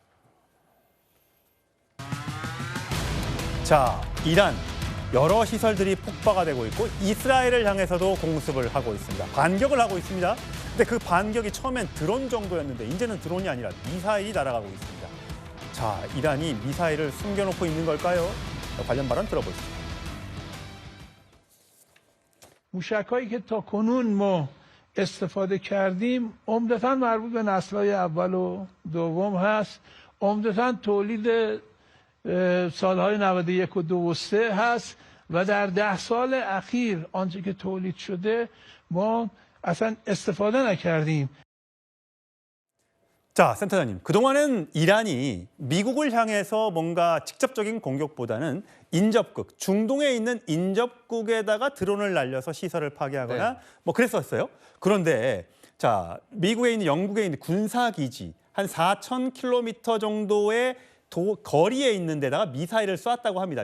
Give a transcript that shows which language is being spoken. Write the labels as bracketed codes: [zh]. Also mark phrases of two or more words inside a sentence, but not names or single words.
[ko] 자, 이란 여러 시설들이 폭파가 되고 있고 이스라엘을 향해서도 공습을 하고 있습니다. 반격을 하고 있습니다. 근데 그 반격이 처음엔 드론 정도였는데 이제는 드론이 아니라 미사일이 날아가고 있습니다. 자, 이란이 미사일을 숨겨놓고 있는 걸까요? 관련 발언 들어보시죠. [fa] موشک‌هایی که تا کنون ما استفاده کردیم عمدتاً مربوط به نسل‌های اول و دوم هست. عمدتاً تولید سالهای 91 و 2 و 3 هست و در 10 سال اخیر آنچه که تولید شده ما اصلا استفاده نکردیم. [ko] 자, 센터장님. 그동안은 이란이 미국을 향해서 뭔가 직접적인 공격보다는 인접국, 중동에 있는 인접국에다가 드론을 날려서 시설을 파괴하거나 뭐 그랬었어요. 그런데 자, 미국에 있는 영국에 있는 군사기지 한 4,000km 정도의 거리에 있는 데다가 미사일을 쐈다고 합니다.